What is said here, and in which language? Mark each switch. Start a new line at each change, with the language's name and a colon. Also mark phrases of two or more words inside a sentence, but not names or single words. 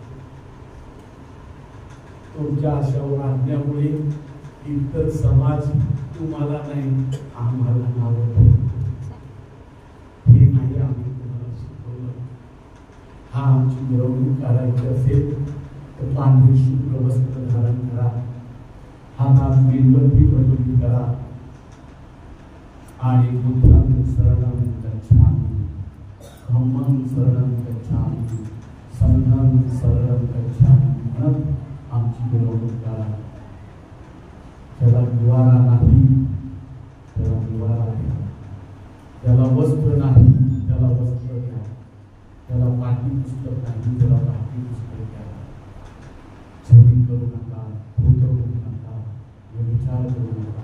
Marathi: तुमच्या अशा वागण्यामुळे इतर समाज तुम्हाला नाही आम्हाला नाव हे नाही आम्ही तुम्हाला शिकवलं. हा आमची मिरवणूक काढायची असेल तर पांढरे शुभ्र वस्त्र धारण करा. हातात मेणबत्ती बदलून करा आणि
Pali: बुद्धं शरणं गच्छामि, धम्मं शरणं गच्छामि, संघं शरणं गच्छामि
Marathi: म्हणत आमची मिरवणूक करा. ज्याला निवारा नाही त्याला निवारा द्या. ज्याला वस्त्र नाही त्याला वस्त्र द्या. त्याला पाठी पुस्तक नाही त्याला पाठी पुस्तक द्या. चोरी करू नका, खोटं करू नका, व्यभिचार करू नका.